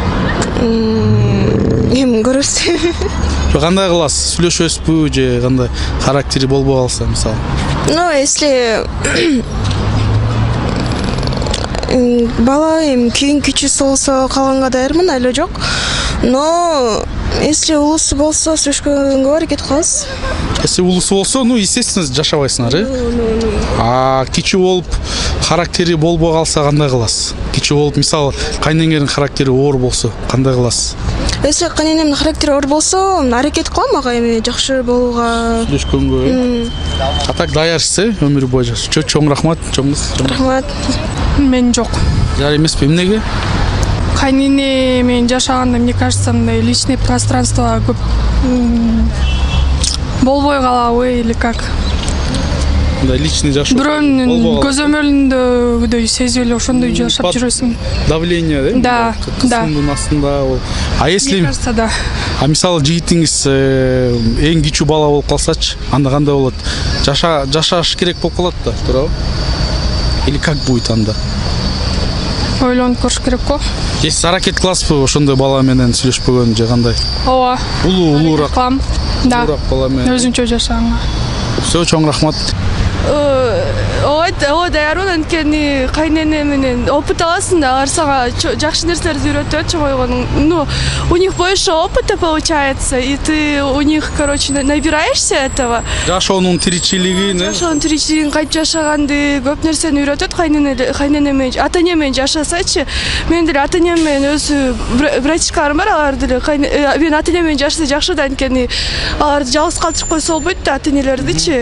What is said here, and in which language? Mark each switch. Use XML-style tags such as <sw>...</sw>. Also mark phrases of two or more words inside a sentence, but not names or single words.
<ky>Эми көрөбүз. Кандай кыласыз? Сүйлөшөсүзбү же кандай характери болбой калса, мисалы? Если бала кийин кичүүсү болсо калганга даярмын, эле жок. Но если улусу болсо, сүйлөшкөнгө аракет кылабыз. Если улусу болсо, естественно, жашабайсыңар, А кичүү болуп, характери болбой калса кандай кыласыз? Кичүү болуп, мисалы, кайнеңердин характери оор болсо, кандай кыласыз? Если каненемдин характери оор болсо, аракет кылам ага эми жакшы болууга. Сүйлөшкөнгө. А так даярсыз, өмүр бою жашоо. Чоң рахмат, чоңуз. Рахмат. Мен жок. Жар эмеспи, эмнеге? Кайнене менен жашаганда,</ky> <ru>мне кажется,</ru> <ky>мындай</ky> <ru>личный пространство</ru> <ky>көп болбой калабы</ky> <ru>или как?</ru> <ky>Личный жашоо. Бирөөнүн көз өмүрүндөгүдөй сезип эле ошондой жашап жүрөсүң. Давление, да? Кысымдын астында ол.</ky> <ru>А если, мне кажется, да.</ru> <ky>А мисалы жигитиңиз эң кичүү бала болуп калсачы, анда кандай болот? Жашаш керек болуп калат да, туурабы?</ky> <ru>Или как будет анда?</ru> <ky>Ойлонуп көрүш керек го. Сиз аракет кыласызбы ошондой бала менен сүйлөшпөгөн же кандай? Ооба. Улуураак. Да. Улуураак бала менен. Өзүнчө жашаганга. Все, чоң рахмат. ооба даярмын, анткени кайнене менен опыт аласың да, алар сага жакшы нерселерди үйрөтөт, чоңойгонуң.</ky> <ru>Ну, у них больше опыта получается, и ты у них, короче, набираешься этого.</ru> <ky>Жашоонун тиричилиги, Жашоонун тиричилигин кантип жашаганды көп нерсени үйрөтөт. Кайнене менен, ата-эне менен жашасачы, мен деле ата-энем менен өзү братишкаларым бар, алар деле мен ата-энем менен жашаса жакшы да, анткени аларды жалгыз калтырып койсо болбойт да, ата-энелердичи.</ky>